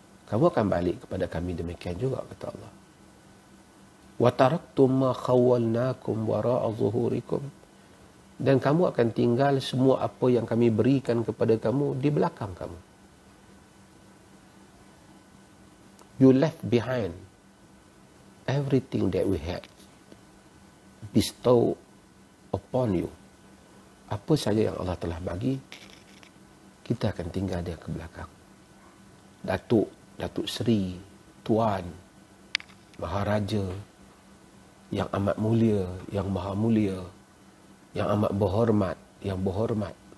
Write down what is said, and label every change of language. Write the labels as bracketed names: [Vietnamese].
[Malay] Kamu akan balik kepada kami demikian juga, kata Allah. [Arabic] Wa taraktum ma khawwalnakum wara'a zuhurikum. [Malay] Dan kamu akan tinggal semua apa yang kami berikan kepada kamu di belakang kamu. [English] You left behind everything that we had bestowed upon you. [Malay] Apa saja yang Allah telah bagi, kita akan tinggal dia ke belakang. Datuk Seri, Tuan, Maharaja, yang amat mulia, yang maha mulia, yang amat berhormat, yang berhormat.